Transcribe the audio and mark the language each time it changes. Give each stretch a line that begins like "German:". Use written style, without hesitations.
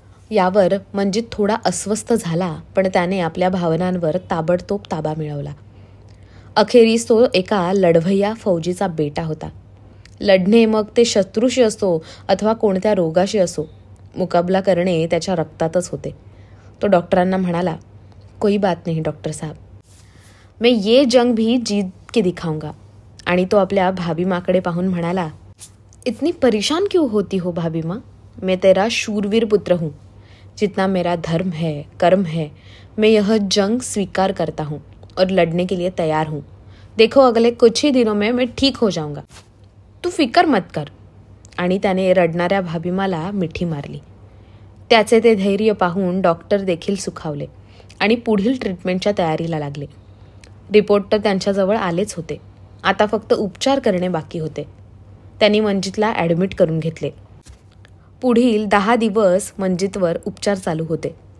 Marathi: यावर मंजित थोडा अस्वस्थ झाला, पण त्याने आपल्या भावनांवर ताबडतोब ताबा मिळवला. अखेरीस तो एका लढवय्या फौजीचा बेटा होता. लढणे मग ते शत्रूशी असो अथवा कोणत्या रोगाशी असो, मुकाबला करणे त्याच्या रक्तातच होते. तो डॉक्टरांना म्हणाला,
Hindi: कोई बात नहीं डॉक्टर साहब, मैं ये जंग भी जीत के दिखाऊंगा.
Marathi: आणि तो आपल्या भाभी माकडे पाहून म्हणाला,
Hindi: इतनी परेशान क्यों होती हो भाभी माँ, मैं तेरा शूरवीर पुत्र हूँ. जितना मेरा धर्म है, कर्म है, मैं यह जंग स्वीकार करता हूँ और लड़ने के लिए तैयार हूँ. देखो अगले कुछ ही दिनों में मैं ठीक हो जाऊंगा, तू फिकर मत कर.
Marathi: आणि त्याने रडणाऱ्या भाभीमाला मिठी मारली. त्याचे ते धैर्य पाहून डॉक्टर देखील सुखावले आणि पुढील ट्रीटमेंटच्या तयारीला लागले. रिपोर्ट तर त्यांच्याजवळ आलेच होते. आता फक्त उपचार करणे बाकी होते. त्यांनी मंजितला ॲडमिट करून घेतले. पुढील 10 दिवस मंजितवर उपचार चालू होते.